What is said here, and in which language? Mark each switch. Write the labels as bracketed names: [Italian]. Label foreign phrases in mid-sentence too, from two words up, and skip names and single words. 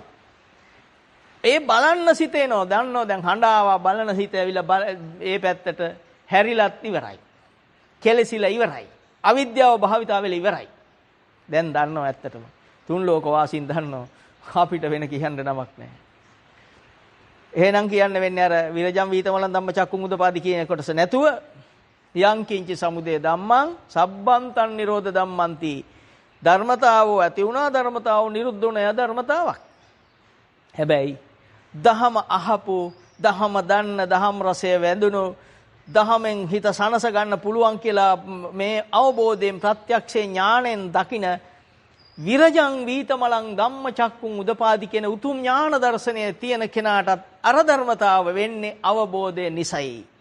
[Sinhala] ඒ බලන්න සිතේනෝ දන්නෝ දැන් හඬ ආවා බලන සිත ඇවිල්ලා ඒ පැත්තට හැරිලත් ඉවරයි. කෙලසිලා ඉවරයි. අවිද්‍යාව භාවිතා වෙලා ඉවරයි. දැන් දන්නෝ ඇත්තටම. තුන් ලෝක වාසීන් දන්නෝ අපිට වෙන කියන්න නමක් නැහැ. එහෙනම් කියන්න වෙන්නේ අර [Pali] විරජම් වීතමලන් ධම්මචක්කුම් උදපාදි [Sinhala] කියන කොටස නැතුව [Pali] යං කිංචි සමුදය ධම්මං සබ්බන්තං නිරෝධ ධම්මන්ති [Sinhala] ධර්මතාවෝ ඇති වුණා ධර්මතාවෝ නිරුද්ධ වුණා ධර්මතාවක්. හැබැයි දහම අහපු දහම දන්න දහම් රසය වැඳුණු දහමෙන් හිත සනස ගන්න පුළුවන් කියලා මේ අවබෝධයෙන් ප්‍රත්‍යක්ෂේ ඥාණයෙන් දකින [Pali] විරජං වීතමලං ධම්මචක්කුම් උදපාදි [Sinhala] කියන උතුම් ඥාන දර්ශනය තියෙන කෙනාටත් අර ධර්මතාව වෙන්නේ අවබෝධය නිසයි.